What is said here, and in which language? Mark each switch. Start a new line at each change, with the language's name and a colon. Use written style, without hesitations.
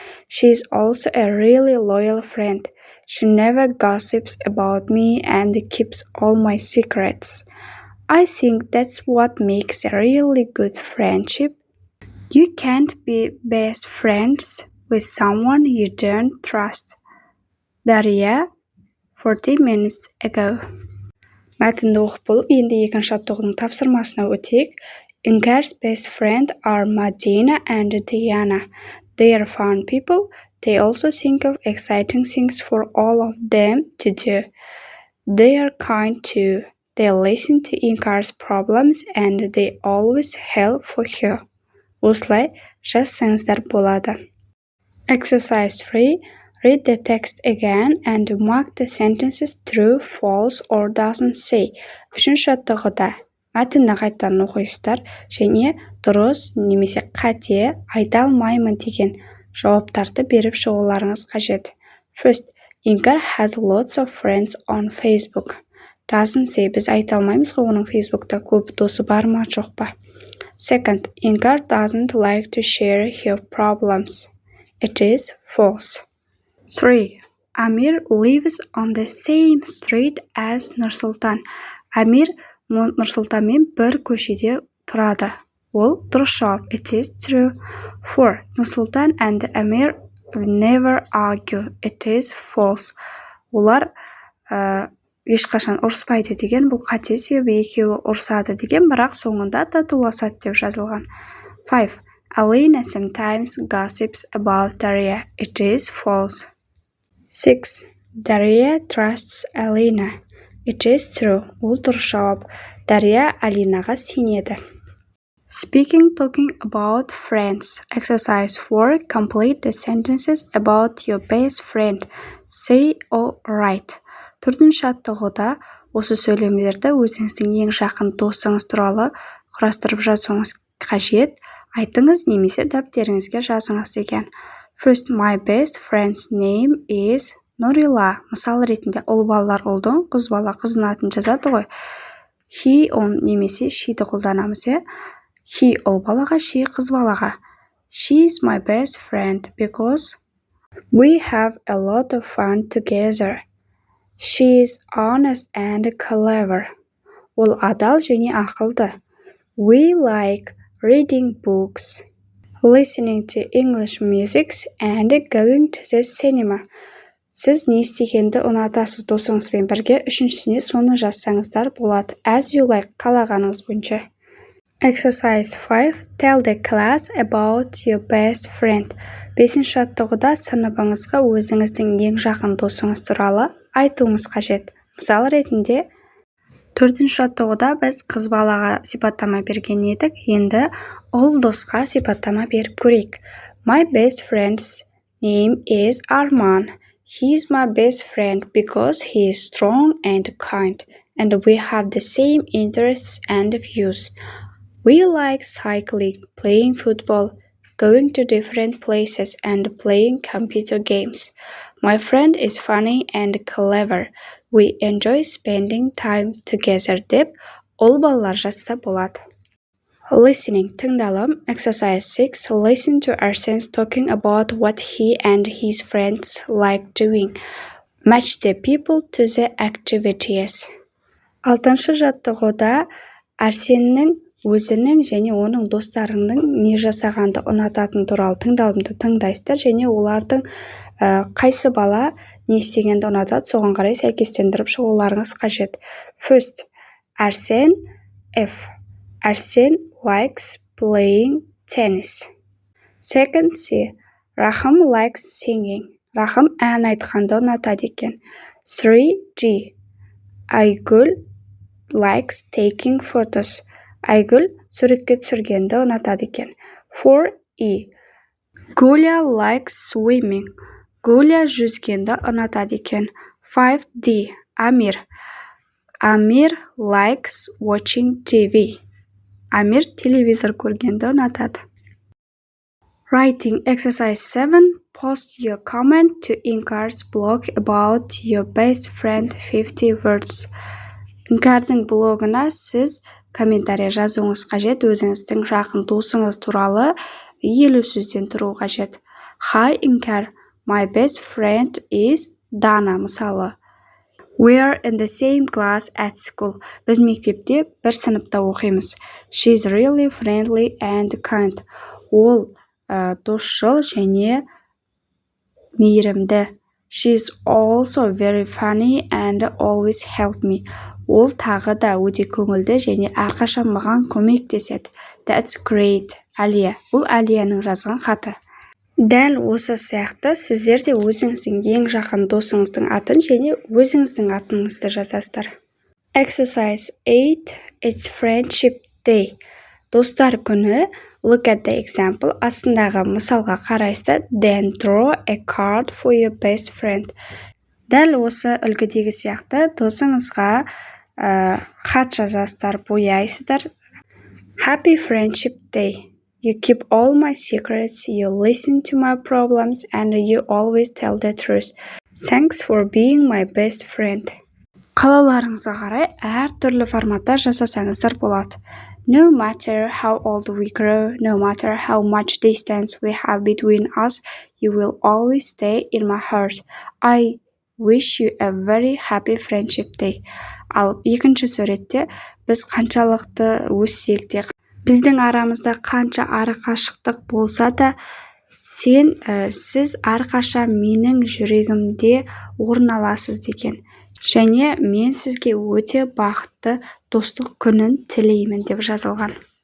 English: She's also a really loyal friend. She never gossips about me and keeps all my secrets. I think that's what makes a really good friendship. You can't be best friends with someone you don't trust. Daria, 40 minutes ago.
Kazakh: Мәтінді оқып болып, енді екінші жаттығудың тапсырмасына өтейік.
English: Inkar's best friend are Madina and Diana. They are fun people. They also think of exciting things for all of them to do. They are kind too. They listen to Inkar's problems and they always help for her.
Kazakh: Осылай жазсаңыздар болады.
English: Exercise 3. Read the text again and mark the sentences true, false or doesn't say.
Kazakh: Үшінші жаттығуда мәтінді қайтадан оқисыздар және дұрыс немесе қате айта алмаймын деген жауаптарды беріп шығуларыңыз қажет.
English: First, Inkar has lots of friends on Facebook. Doesn't say,
Kazakh: біз айта алмаймыз ғой оның Facebook'та көп досы бар ма жоқ па.
English: Second, Inkar doesn't like to share her problems. It is false. 3. Amir lives on the same street as Nursultan.
Kazakh: Amir Nursultanмен бір көшеде тұрады. Ол дұрыс жауап.
English: It is true. 4. Nursultan and Amir never argue. It is false.
Kazakh: Олар ешқашан ұрыспайды деген, бұл қате, себебі екеуі ұрысады деген, бірақ соңында татуласады деп жазылған.
English: 5. Alina sometimes gossips about Daria. It is false. 6. Daria trusts Alina. It is true.
Kazakh: Ол дұрыс жауап. Daria Алинаға сенеді.
English: Talking about friends. Exercise 4. Complete the sentences about your best friend. Say or write.
Kazakh: Төртінші жаттығуда осы сөйлемдерді өзіңіздің ең жақын досыңыз туралы құрастырып жазуыңыз қажет. Айтыңыз немесе дәптеріңізге жазыңыз деген.
English: First, my best friend's name is Нұрила.
Kazakh: Мысал ретінде ұл балалар ұлдың, қыз бала қыздың атын жазады ғой. He, он немесе she'ді қолданамыз. He ұл балаға, she қыз балаға.
English: She is my best friend because we have a lot of fun together. She is honest and clever.
Kazakh: Ол адал және ақылды.
English: We like reading books, listening to English music and going to the cinema.
Kazakh: Сіз не істегенді ұнатасыз досыңызбен бірге, үшіншісіне соны жазсаңыздар болады.
English: As you like,
Kazakh: қалағаныңыз бойынша.
English: Exercise 5. Tell the class about your best friend.
Kazakh: 5-ші жаттығуда сыныбыңызға өзіңіздің ең жақын досыңыз туралы айтуыңыз қажет. Мысал ретінде, 4-ші жаттығуда біз қыз балаға сипаттама берген едік, енді ұл досқа сипаттама беріп көрейік.
English: My best friend's name is Arman. He is my best friend because he is strong and kind, and we have the same interests and views. We like cycling, playing football, going to different places, and playing computer games. My friend is funny and clever. We enjoy spending time together
Kazakh: деп ол балалар жазса болады.
English: Listening,
Kazakh: тыңдалым.
English: Exercise 6. Listen to Arsen's talking about what he and his friends like doing. Match the people to the activities.
Kazakh: 6-шы жаттығуда Арсеннің өзінің және оның достарының не жасағанды ұнататын туралы тыңдалымды тыңдайсыздар және олардың қайсы бала не істегенді ұнатады, соған қарай сәйкестендіріп шығуларыңыз қажет.
English: First, Arsen F. Arsen likes playing tennis. Second, C. Rahim likes singing.
Kazakh: Rahim ән айтқанды ұнатады екен.
English: 3, G. Айгүл likes taking photos.
Kazakh: Айгүл суретке түсіргенді ұнатады екен.
English: 4, E. Гуля likes swimming.
Kazakh: Гуля жүзгенді ұнатады екен.
English: 5, D. Амир. Амир likes watching TV.
Kazakh: Амир телевизор көргенді ұнатады.
English: Writing exercise 7. Post your comment to Inkar's blog about your best friend 50 words.
Kazakh: Инкардың блогына сіз комментарий жазуыңыз қажет, өзіңіздің жақын досыңыз туралы 50 сөзден тұру қажет.
English: Hi Inkar, my best friend is Dana
Kazakh: мысалы.
English: We are in the same class at school.
Kazakh: Біз мектепте бір сыныпта оқимыз.
English: She is really friendly and kind.
Kazakh: Ол досшыл және мейірімді.
English: She is also very funny and always help me.
Kazakh: Ол тағы да өте көңілді және әрқашан маған көмектеседі.
English: That's great, Әлия.
Kazakh: Бұл Әлияның жазған хаты. Дәл осы сияқты сіздер де өзіңіздің ең жақын досыңыздың атын және өзіңіздің атыңызды жазасыздар.
English: Exercise 8. It's friendship day.
Kazakh: Достар күні.
English: Look at the example.
Kazakh: Астындағы мысалға қарайсыздар.
English: Then draw a card for your best friend.
Kazakh: Дәл осы үлгідегі сияқты досыңызға хат жазасыздар, бояйсыздар.
English: Happy friendship day. You keep all my secrets, you listen to my problems, and you always tell the truth. Thanks for being my best friend.
Kazakh: Қалауларыңызға қарай әр түрлі форматта жасасаңыздар болады.
English: No matter how old we grow, no matter how much distance we have between us, you will always stay in my heart. I wish you a very happy friendship day.
Kazakh: Ал екінші суретте біз қаншалықты өссек те, біздің арамызда қанша ары қашықтық болса да, сіз әрқашан менің жүрегімде орын аласыз деген. Және мен сізге өте бақытты достық күнін тілеймін деп жазылған.